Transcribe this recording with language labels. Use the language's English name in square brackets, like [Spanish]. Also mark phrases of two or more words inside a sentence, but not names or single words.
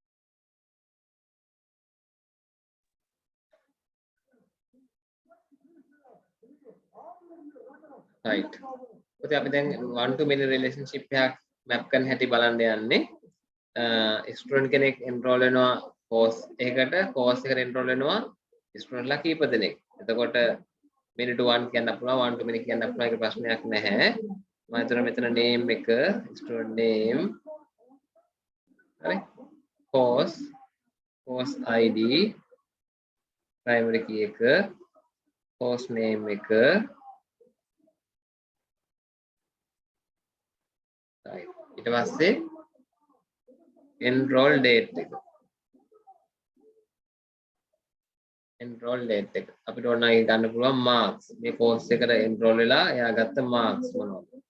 [English] right. [Sinhala] ඉතින් අපි දැන් [English] one to many relationship [Sinhala] එකක් map කරන්න හැටි බලන්න යන්නේ. ස්ටුඩන්ට් කෙනෙක් එන්රෝල් වෙනවා කෝස් එකකට කෝස් එකට එන්රෝල් වෙනවා ස්ටුඩන්ට්ලා කීප දෙනෙක්. එතකොට [English] many to one [Sinhala] කියන්න පුළුවන් [English] one to many [Sinhala] කියන්න පුළුවන් ඒක ප්‍රශ්නයක් නැහැ. මම හිතනවා මෙතන name එක [English] student name [Sinhala] හරි [English] course ID primary key [Sinhala] එක [English] course name [Sinhala] එක right ඊට පස්සේ enroll date එක අපිට ඕන නම් ගන්න පුළුවන් marks මේ course එකට enroll වෙලා එයා ගත්ත marks මොනවද